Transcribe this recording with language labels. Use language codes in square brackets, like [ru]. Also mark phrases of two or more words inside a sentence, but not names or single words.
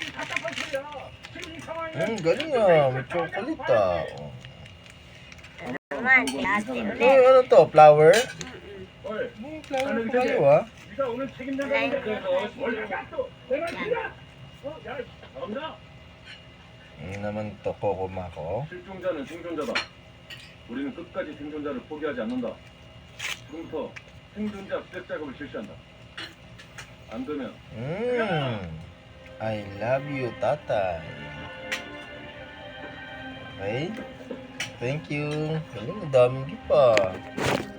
[tl] Galing ah. May chocolate ah. Naman, ate ulit. Ano to? Flower? May flower pa kayo ah. naman to, Kokomako. [ko] 실종자는 생존자다. 우리는 끝까지 생존자를 포기하지 않는다. 지금부터 생존자 수색 작업을 실시한다. 안 되면 [en] I love you, tatay. Okay? Thank you. [tl] Galing, ang daming gift pa.